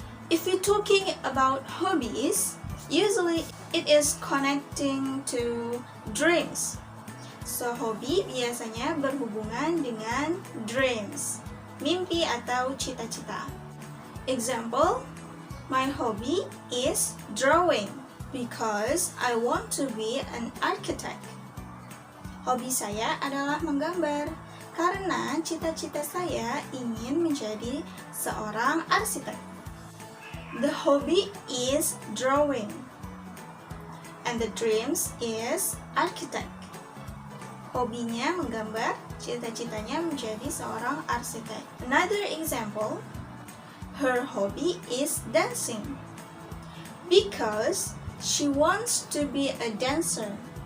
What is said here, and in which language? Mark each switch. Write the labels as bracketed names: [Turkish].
[English] If we're talking about hobbies, usually it is connecting to dreams. [Indonesian] So hobi biasanya berhubungan dengan dreams, mimpi atau cita-cita. [English] Example, my hobby is drawing because I want to be an architect. [Indonesian] Hobi saya adalah menggambar karena cita-cita saya ingin menjadi seorang arsitek. [English] The hobby is drawing and the dreams is architect. [Indonesian] Hobinya menggambar, cita-citanya menjadi seorang arsitek. [English] Another example, her hobby is dancing because she wants to be a dancer.